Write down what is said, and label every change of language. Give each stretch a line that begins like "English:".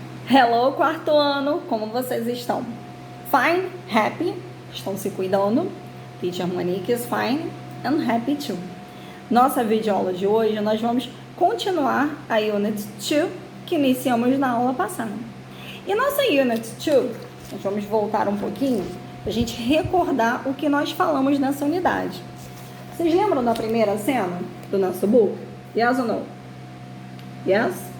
Portuguese: Hello, quarto ano, como vocês estão?
English: Fine, happy,
Portuguese: estão se cuidando.
English: Teacher Monique is fine and happy too.
Portuguese: Nossa videoaula de hoje, nós vamos continuar a Unit 2, que iniciamos na aula passada. E nossa Unit 2, nós vamos voltar um pouquinho, para a gente recordar o que nós falamos nessa unidade. Vocês lembram da primeira cena do nosso book?
English: Yes or no? Yes?